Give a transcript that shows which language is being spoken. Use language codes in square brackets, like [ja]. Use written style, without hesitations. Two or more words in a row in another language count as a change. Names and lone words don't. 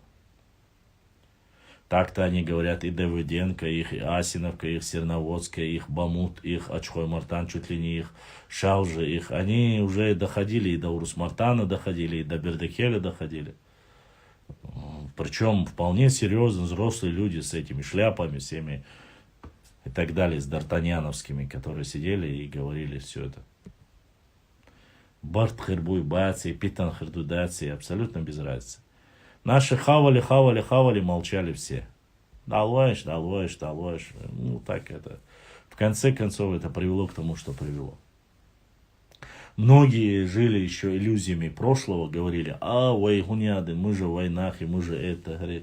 [ru] Так-то они говорят и Давыденко, их и Асиновка, их Серноводская, их Бамут, их Ачхой-Мартан, чуть ли не их Шалжи, их. Они уже доходили и до Урус-Мартана доходили, и до Бердекеля доходили. Причем вполне серьезно взрослые люди с этими шляпами, всеми и так далее, с д'Артаньяновскими, которые сидели и говорили все это. [ce] Барт хербуй баци, питан хердудаци, [ru] абсолютно без разницы. Наши хавали, молчали все. Далваешь. Ну так это. В конце концов это привело к тому, что привело. Многие жили еще иллюзиями прошлого, говорили, вайгуняды, мы же в войнах, и мы же это.